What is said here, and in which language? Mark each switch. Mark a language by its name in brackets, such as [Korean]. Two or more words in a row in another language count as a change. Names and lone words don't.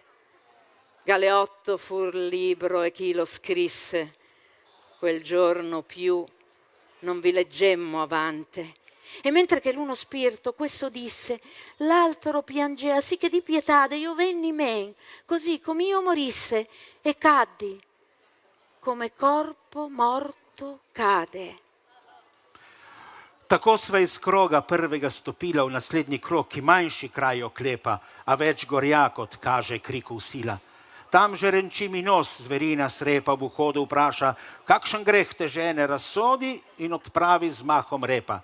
[Italian] Galeotto fur libro e chi lo scrisse, quel giorno più non vi leggemmo avante. E mentre che l'uno spirito questo disse, l'altro piangea, sì che di pietade io venni men, così come io morisse, e caddi, come corpo morto cade. [Slovenian] Tako sva iz kroga prvega stopila v naslednji krog, ki manjši kraj oklepa, a več gorja, kot kaže kriku sila. Tam že renči mi nos, zverina srepa v vhodu vpraša, kakšen greh te žene razsodi in odpravi z mahom repa.